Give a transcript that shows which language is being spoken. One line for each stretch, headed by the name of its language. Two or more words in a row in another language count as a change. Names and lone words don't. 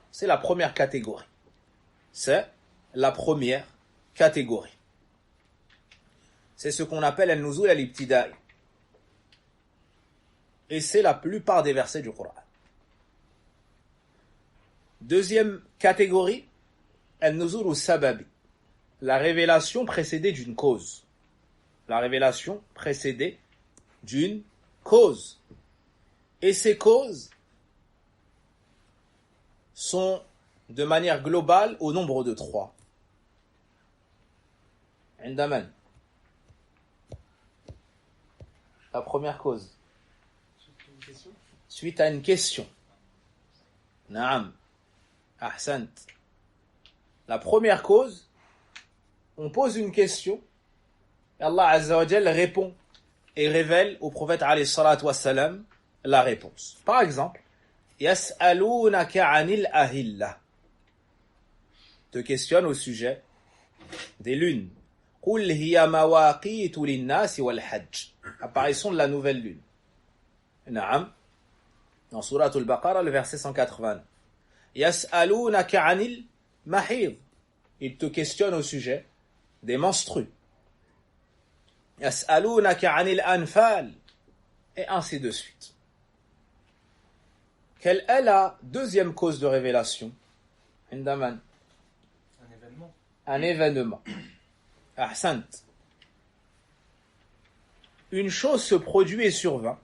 French: C'est la première catégorie. C'est la première catégorie. C'est ce qu'on appelle
Arabic: النزول الابتدائي.
French: Et c'est la plupart des versets du Coran. Deuxième catégorie,
Arabic: النزول السببي.
French: La révélation précédée d'une cause. La révélation précédée d'une cause. Et ces causes sont de manière globale au nombre de 3. Indaman. La première cause. Suite à une question. Naam.
Arabic: Ahsant.
French: La première cause, on pose une question, et Allah
Arabic: عز وجل
French: répond et révèle au prophète
Arabic: عليه الصلاة والسلام
French: la réponse. Par exemple,
Arabic: يسألونك عن الأهلة.
French: Te questionne au sujet des lunes.
Arabic: قل هي مواقيت للناس والحج.
French: Apparition de la nouvelle lune.
Arabic: Naam.
French: Dans Surat al-Baqarah, le verset 180.
Arabic: يسألونك عن المحيض.
French: Il te questionne au sujet des menstrues.
Arabic: يسألونك عن الأنفال.
French: Et ainsi de suite. Quelle est la deuxième cause de révélation?
Arabic: Indaman.
French: Un événement. Un événement. Ahsant. Une chose se produit et survint.